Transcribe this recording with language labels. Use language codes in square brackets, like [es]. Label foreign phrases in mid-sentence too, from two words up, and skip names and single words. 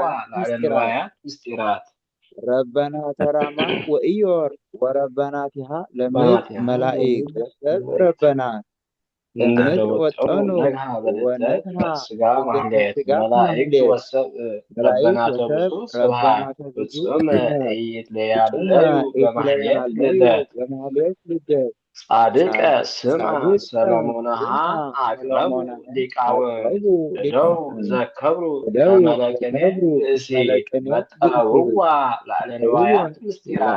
[gez] መጠውዋ ላዕለ ነዋያት ምስጢራት ረበናተ ራማ ወኢዮር ወረበናቲሃ ለምድር መላእክት ወሰብ ረበናት እምድኅረ ለምድር ወጠኑ ወጠኑ ነግሃ በልደተ ወነግሃ ሥጋ በልደተ ማህሌት ሥጋ መላእክት ማህሌት ወሰብ መላእክት ረበናተ ወሰብ ብዙ ስብሐት ረበናተ ብዙ ፍጹመ ስብሐት ፍጹመ ኢይትለያለዩ በማህሌት ኢይትለያለዩ ልደት በማህሌት ልደት ጻድቀ ስምዐ ጻድቀ ሰሎሞንሃ ስምዐ አቅረቡ ሰሎሞንሃ ሊቃውንት አቅረቡ እደው ሊቃውንት ዘከብሩ እደው ከመለቅኔ ዘከብሩ ብእሲት ከመለቅኔ ብእሲት መጠውዋ ላዕለ ነዋያት ምስጢራት